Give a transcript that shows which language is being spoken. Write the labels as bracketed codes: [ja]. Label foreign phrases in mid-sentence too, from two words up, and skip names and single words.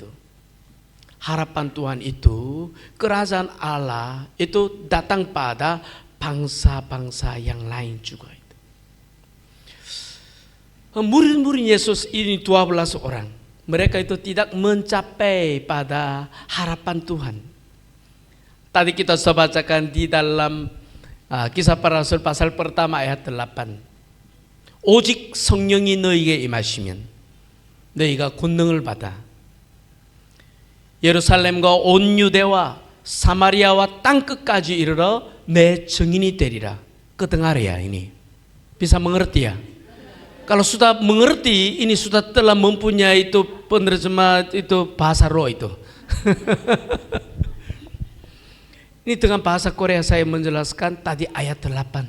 [id] Harapan Tuhan itu, kerajaan Allah itu datang pada bangsa-bangsa yang lain juga itu. Murid-murid Yesus ini 12 orang. Mereka itu tidak mencapai pada harapan Tuhan. Tadi kita sudah bacakan di dalam Kisah Para Rasul pasal pertama ayat 8. [ko] 오직 성령이 너희에게 임하시면 너희가 권능을 받아 예루살렘과 온 유대와 사마리아와 땅끝까지 이르러 내 증인이 되리라. [id] Kedengar ya ini? Bisa mengerti ya? Kalau sudah mengerti, ini sudah telah mempunyai itu penerjemah itu bahasa roh itu. Ini dengan bahasa Korea saya menjelaskan tadi ayat 8.